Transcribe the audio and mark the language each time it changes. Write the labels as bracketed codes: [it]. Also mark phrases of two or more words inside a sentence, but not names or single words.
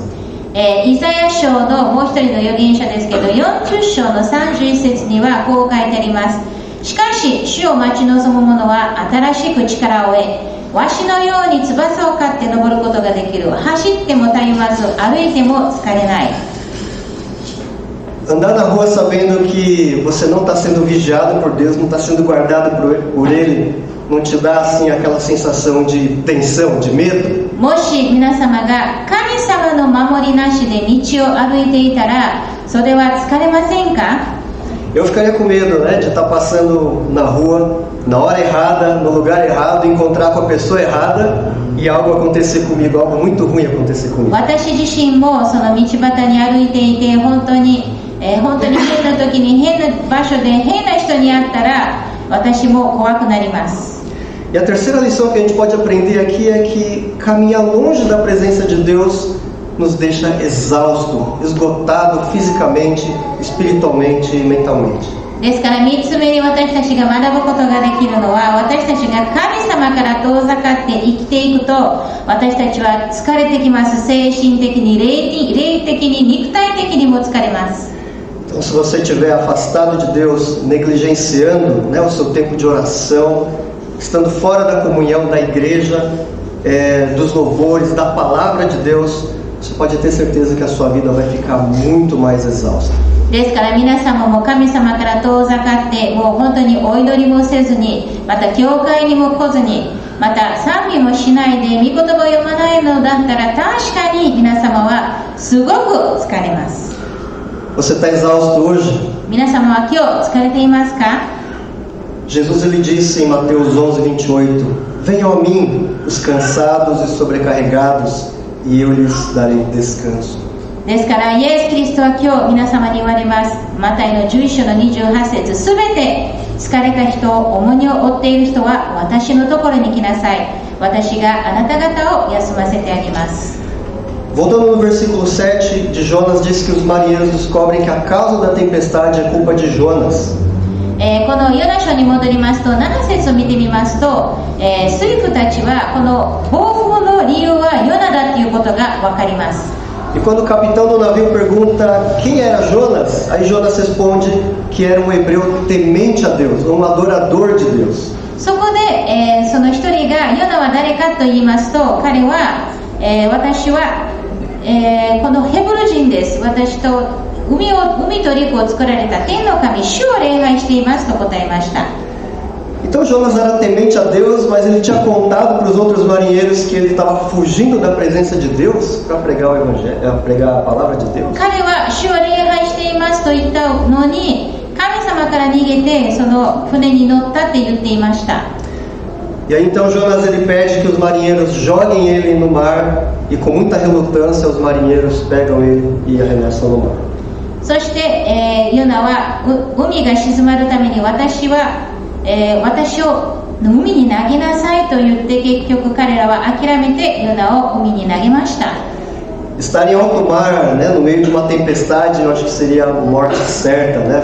[ja] イザヤ書のもう一人の預言者ですけど、40章の31節にはこう書いてあります。しかし主を待ち望む者は新しく力を得、わしのように翼を刈って登ることができる。走ってもたゆまず、歩いても疲れない。 [pt] Andar na rua sabendo que você não está sendo vigiado por Deus, não está sendo guardado por Ele, não te dá assim aquela sensação de tensão, de medo? [ja] もし皆様が神様の守りなしで道を歩いていたら、それは疲れませんか？ [pt] Eu ficaria com medo, né, de estar passando na rua, na hora errada, no lugar errado, encontrar com a pessoa errada e algo acontecer comigo, algo muito ruim acontecer comigo. [ja] 私自身もその道端に歩いていて、本当に変な時に変な場所で変な人に会ったら、私も怖くなります。 [pt] E a terceira lição que a gente pode aprender aqui é que caminhar longe da presença de Deus nos deixa exausto, esgotado fisicamente, espiritualmente e mentalmente. [ja] ですから3つ目に私たちが学ぶことができるのは、私たちが神様から遠ざかって生きていくと、私たちは疲れてきます。精神的に、霊的に、肉体的にも疲れます。 [pt] Então, se você estiver afastado de Deus, negligenciando, né, o seu tempo de oração, estando fora da comunhão da igreja, dos louvores, da palavra de Deus, você pode ter certeza que a sua vida vai ficar muito mais exausta. [ja] ですから皆様も神様から遠ざかって、もう本当にお祈りもせずに、また教会にも来ずに、また賛美もしないで御言葉を読まないのだったら、確かに皆様はすごく疲れます。 [pt] Você está exausto hoje? [ja] 皆様は今日疲れていますか？ [pt] Jesus ele disse em Mateus 11:28, venham a mim os cansados e sobrecarregados, e eu lhes darei descanso. [ja] ですからイエス・キリストは今日皆様に言われます。マタイの11章の28節、すべて疲れた人、重荷を負っている人は私のところに来なさい。私があなた方を休ませてあげます。 [pt] Voltando no versículo 7 de Jonas, diz que os marinheiros descobrem que a causa da tempestade é culpa de Jonas. [ja] このヨナ書に戻りますと、7節を見てみますと、水夫たちはこの暴風の理由はヨナだということが分かります。 [pt] E quando o capitão do navio pergunta quem era Jonas, aí Jonas responde que era um hebreu temente a Deus, um adorador de Deus. [ja] そこで、その一人がヨナは誰かと言いますと、彼は、私は、このヘブル人です。私と海と陸を作られた天の神、主を礼拝していますと答えました。 [pt] Então Jonas era temente a Deus, mas ele tinha contado para os outros marinheiros que ele estava fugindo da presença de Deus para pregar o evangelho, pregar a palavra de Deus. [ja] 彼は主を礼拝していますと言ったのに、神様から逃げてその船に乗ったって言っていました。 [pt] E aí então Jonas ele pede que os marinheiros joguem ele no mar, e com muita relutância os marinheiros pegam ele e arremessam no mar. [ja] そして、ヨナは海が静まるために私を海に投げなさいと言って、結局彼らは諦めてヨナを海に投げました。 [pt] Estar em alto mar, né, no meio de uma tempestade, eu acho que seria a morte certa, né?